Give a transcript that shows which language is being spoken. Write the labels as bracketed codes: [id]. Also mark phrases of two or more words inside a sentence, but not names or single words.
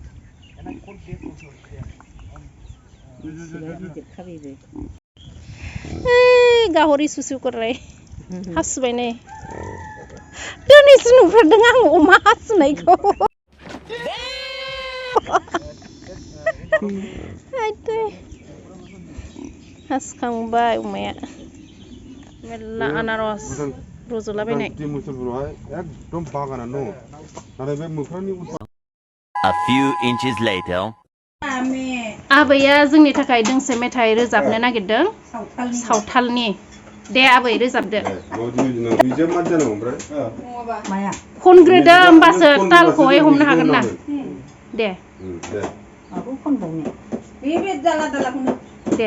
[brx] गाहरि सुसु करलाय हासुबाय नै दिनैसो नुफेरदों आं अमा हासुनायखौ हासुखांबाय अमाया मेरला आनारस रज'लाबायनाय एकदम बागानानो दङ नाथाय बे मोख्रानि [en] A few inches later. [brx] आबैया जोंनि थाखाय दोंसे मेथाइ रोजाबनो नागिरदों सावथालनि दे आबै रोजाबदो खनग्रोदो होमबासो तालखौहाय हमनो हागोन ना दे दे